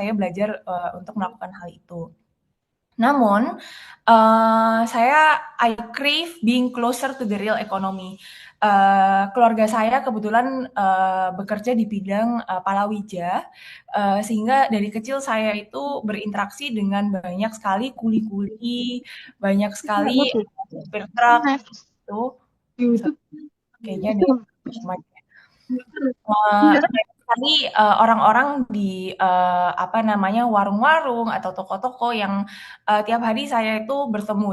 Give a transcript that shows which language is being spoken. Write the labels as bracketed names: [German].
[Indonesian] Saya belajar untuk melakukan hal itu. Namun, [English] I crave being closer to the real economy. [Indonesian] Keluarga saya kebetulan bekerja di bidang palawija, sehingga dari kecil saya itu berinteraksi dengan banyak sekali kuli-kuli, banyak sekali supir truk itu. Kayaknya ada banyak sekali orang-orang di warung-warung atau toko-toko yang tiap hari saya itu bertemu.